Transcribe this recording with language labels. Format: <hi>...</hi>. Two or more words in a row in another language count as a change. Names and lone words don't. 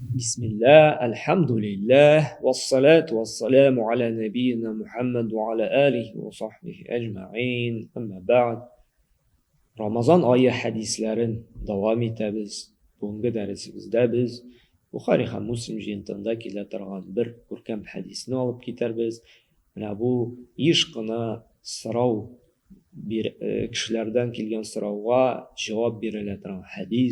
<ar>بسم الله الحمد لله والصلاة والسلام على نبينا محمد وعلى آله وصحبه أجمعين. أما بعد.</ar> <uz>Ramazon oyi hadislarini davom etamiz. Bugungi darsimizda biz Buxoriy ham Muslim jildida keltirgan bir ko'rkam hadisni olib ketarmiz. Mana bu ishqina so'rov kishilardan kelgan so'rovga javob beriladigan hadis.</uz>